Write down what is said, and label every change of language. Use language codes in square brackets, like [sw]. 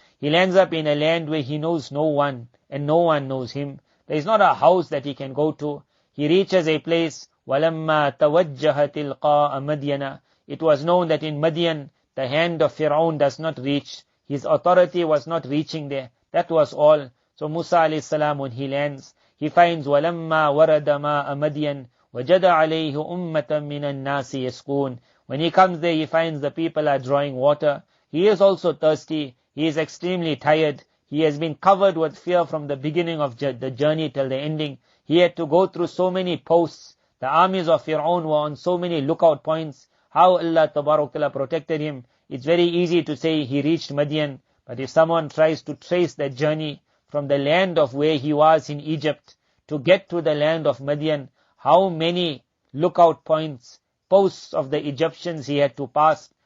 [en] He lands up in a land where he knows no one, and no one knows him. There is not a house that he can go to. He reaches a place, [ar] وَلَمَّا تَوَجَّهَ تِلْقَاءَ مَدْيَنَ. [en] It was known that in Madyan, the hand of Fir'aun does not reach. His authority was not reaching there. That was all. So Musa alayhi salam, when he lands, he finds [ar] وَلَمَّا وَرَدَ مَاءَ مَدْيَنَ وَجَدَ عَلَيْهِ أُمَّةً مِّنَ النَّاسِ يَسْقُونَ. [en] When he comes there, he finds the people are drawing water. He is also thirsty. He is extremely tired. He has been covered with fear from the beginning of the journey till the ending. He had to go through so many posts. The armies of Fir'aun were on so many lookout points. How Allah Tabarak Ta'ala protected him. It's very easy to say he reached Madyan, but if someone tries to trace that journey from the land of where he was in Egypt to get to the land of Madyan, how many lookout points, posts of the Egyptians he had to pass.